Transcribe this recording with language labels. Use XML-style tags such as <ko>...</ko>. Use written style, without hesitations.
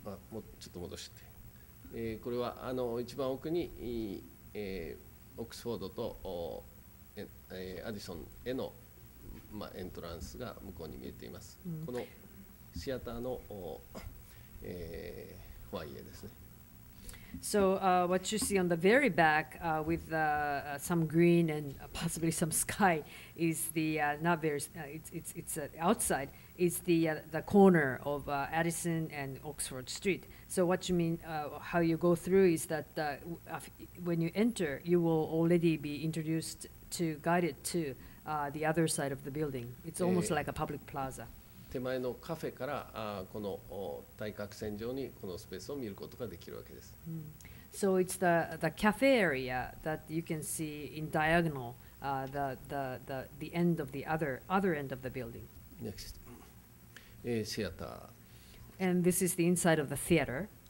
<ja>もうちょっと戻して、これは一番奥に、オックスフォードとアディソンへの、エントランスが向こうに見えています。このシアターの、フォアイエですね。</ja> <en>So what you see on the very back with some green and possibly some sky is the not very it's outside is the corner of Addison and Oxford Street. So what you mean how you go through is that when you enter you will already be introduced to guided to the other side of the building. It's almost like a public plaza.</en> <ja>手前のカフェからこの対角線上にこのスペースを見ることができるわけです。</ja> <en>So it's the cafe area that you can see in diagonal the end of the other end of the building. Next. シアター。 And this is the inside of the theater.</en>